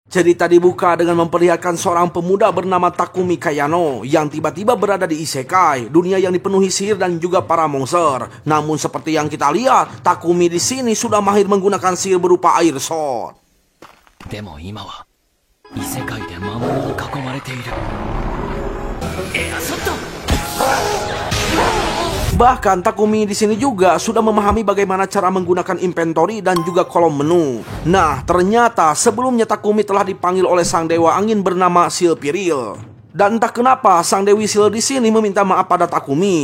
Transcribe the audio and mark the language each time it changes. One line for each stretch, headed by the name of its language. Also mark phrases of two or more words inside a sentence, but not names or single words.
Indonesian: Cerita dibuka dengan memperlihatkan seorang pemuda bernama Takumi Kayano yang tiba-tiba berada di isekai, dunia yang dipenuhi sihir dan juga para monster. Namun seperti yang kita lihat, Takumi di sini sudah mahir menggunakan sihir berupa
English: air sword.
Japanese: でも今は異世界で魔物に囲まれている。エアショット。
Indonesian: Bahkan Takumi di sini juga sudah memahami bagaimana cara menggunakan inventory dan juga kolom menu. Nah, ternyata sebelumnya Takumi telah dipanggil oleh sang dewa angin bernama Silpiril. Dan entah kenapa sang Dewi Sil di sini meminta maaf pada Takumi.